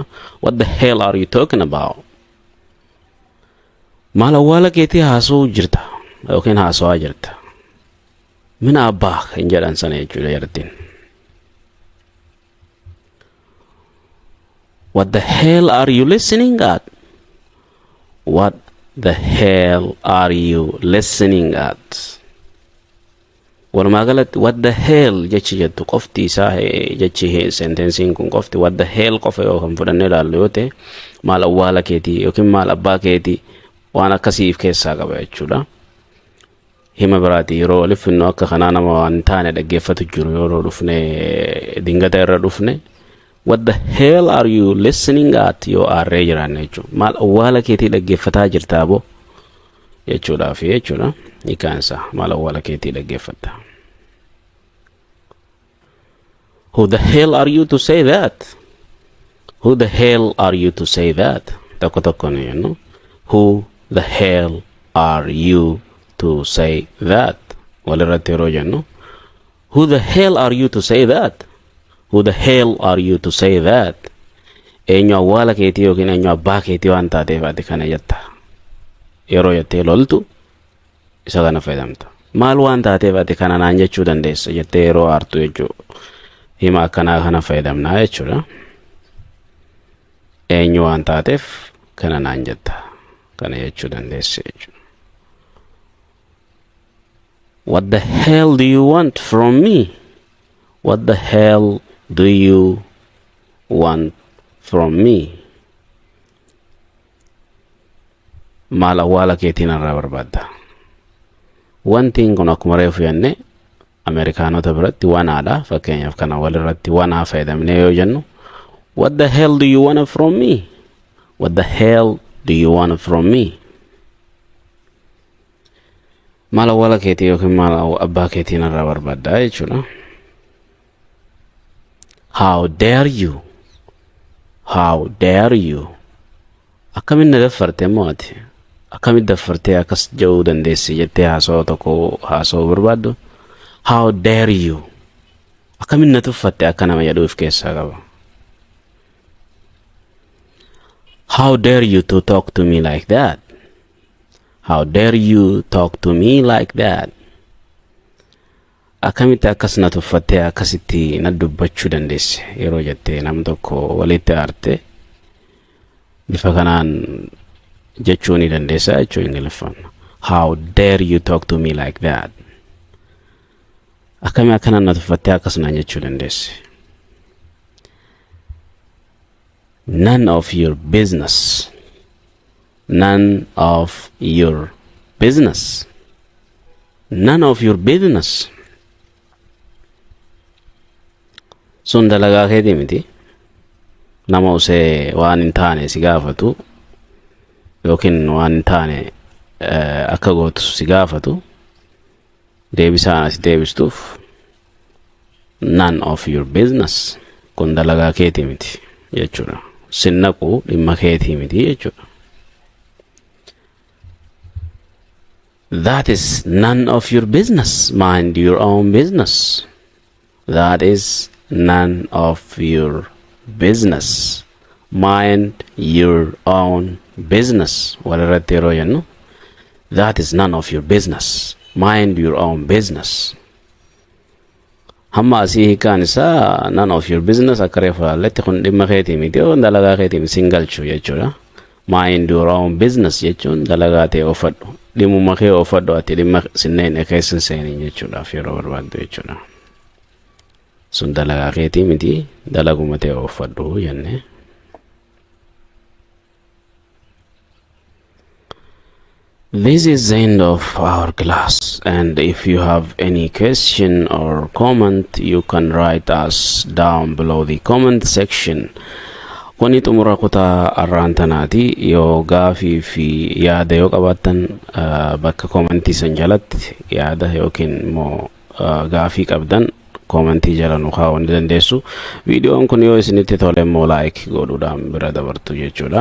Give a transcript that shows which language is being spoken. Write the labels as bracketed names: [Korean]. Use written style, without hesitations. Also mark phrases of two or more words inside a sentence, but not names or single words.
[English] What the hell are you talking about? [Oromo] Maal awwaala keetii haasoo jirta yookiin haasawaa jirta. Mina abbaa kan jedhan sana jechuudha yartiin. [English] What the hell are you listening at? What the hell are you listening at? [Oromo] Walumaa galatti [English] what the hell [Oromo] jechi jettu qofti isaa jechi sentensiin kun qofti [English] what the hell [Oromo] qofa yoo kan fudhannee ilaallu yoo ta'e maal awwaala keetii yookiin maal abbaa keetii waan akkasiif keessaa qaba jechuudha. Hima biraati yeroo walifinnu akka kanaa nama waan taane dhaggeeffatu jiru yeroo dhufne dingata irra dhufne [English] what the hell are you listening at [Oromo] yoo aarree jiraanne jechuudha. Maal awwaala keetii dhaggeeffataa jirtaa boo jechuudhaaf jechuudha. Ikaansa maal awwaala keetii dhaggeeffatta. [English] Who the hell are you to say that? Who the hell are you to say that? [Oromo] Tokko tokko ni jennu. [English] Who the hell are you to say that? [Oromo] Walirratti yeroo jennu. [English] Who the hell are you to say that? Who the hell are you to say that? [Oromo] Eenyu awwaala keetii yookiin eenyu abbaa keetii waan taateef ati kana jetta. Yeroo jettee loltu isa kana fayyadamta. Maal waan taateef ati kana naan jechuu dandeessa jettee yeroo aartu jechuudha. Hima akkanaa kana fayyadamnaa jechuudha. Eenyu waan taateef kana naan jetta. Kana jechuu dandeessa jechuudha. [English] What the hell do you want from me? What the hell do you want from me? [Oromo] Maal awwaala keetiin irraa barbaadda. Wantiin kun akkuma reefu jenne Ameerikaanota biratti wanaadha. Fakkeenyaaf kana walirratti wanaa fayyadamnee yoo jennu [English] what the hell do you want from me? What the hell do you want from me? [Oromo] Maal awwaala keetii yookiin maal abbaa keetiin irraa barbaadda jechuudha. [English] How dare you? How dare you? [Oromo] Akkamiin na daffarte moo ati? Akkamiin daffartee akkas jedhuu dandeessi jettee haasawaa tokko haasawuu barbaaddu? [English] How dare you? [Oromo] Akkamiin na tuffatte akka nama jedhuuf keessaa qaba. [English] How dare you to talk to me like that? How dare you talk to me like that? [Oromo] Akkamitti akkas na tuffattee akkasitti na dubbachuu dandeesse yeroo jettee nam tokko walitti aarte bifa kanaan jechuu ni dandeessa jechuu Ingiliffaan. [English] How dare you talk to me like that? [Oromo] Akkami akkanaan na tuffattee akkas naan jechuu dandeesse. [English] None of your business. None of your business. None of your business. [Oromo] sun dalagaa keetii miti. Nama usee waan hin taane si gaafatu yookiin waan hin taane akka gootu si gaafatu deebisaan as deebistuuf [English] none of your business [Oromo] kun dalagaa keetii miti jechuudha. Sinnaquu dhimma keetii miti jechuudha. [English] That is none of your business. Mind your own business. That is none of your business. Mind your own business. [Oromo] Walirratti yeroo jennu [English] that is none of your business. Mind your own business. [Oromo] Hamma asii hiikaan isaa [English] none of your business [Oromo] akka reefu laalletti kun dhimma keetii miti yoo dalagaa keetii miti singalchuu jechuudha. [English] Mind your own business [Oromo] jechuun dalagaa ta'e oofadhu. Dhimmuma kee oofadhu ati dhimma sinneen keessa seeniin jechuudhaaf yeroo barbaaddu jechuudha. Sun dalagaa keetii miti dalaguma ta'e oofadhu jenne. [English] This is the end of our class, and if you have any question or comment, you can write us down below the comment section. [Oromo] Kuni xumuraa kutaa arraantanaati. Yoo gaafii fi yaada yoo qabaattan bakka komentii san jalatti yaada yookiin immoo gaafii qabdan komentii jala nu kaa'uu ni dandeessu. Viidiyoon kun yoo isinitti tole immoo like godhuudhaan bira dabartu jechuudha.